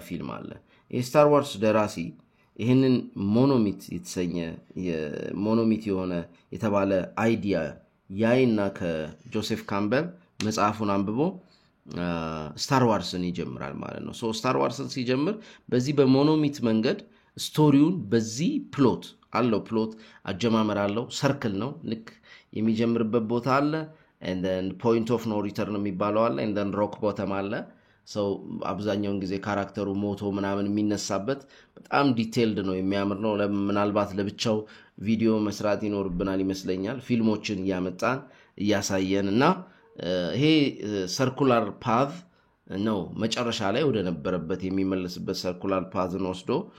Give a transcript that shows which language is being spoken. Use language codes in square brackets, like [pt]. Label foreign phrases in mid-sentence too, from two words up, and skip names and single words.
[am] ፊልም አለ። ይህ ስታር ዋርስ ደራሲ ይህንን ሞኖሚት የተሰኘ የሞኖሚት የሆነ የተባለ አይዲያ ያይና ከጆሴፍ ካምበል መጽሐፉን አንብቦ ስታር ዋርስን ይጀምራል ማለት ነው። ስታር ዋርስን ሲጀምር በዚህ በሞኖሚት መንገድ ስቶሪውን በዚህ ፕሎት አጀማመር አለው። ሰርክል ነው። ልክ የሚጀምርበት ቦታ አለ፣ [en] and then point of no return [am] የሚባለው አለ፣ [en] and then rock bottom [am] አለ። አብዛኛውን ጊዜ ካራክተሩ ሞቶ ምናምን የሚነሳበት በጣም ዲቴይልድ ነው፣ የሚያምር ነው። ምናልባት ለብቻው ቪዲዮ መስራት ይኖርብናል ይመስለኛል፣ ፊልሞችን እያመጣን እያሳየን እና ይሄ [en] circular path [am] ነው መጨረሻ ላይ ወደ ነበረበት የሚመለስበት ሰርኩላር ፓዝን ወስዶ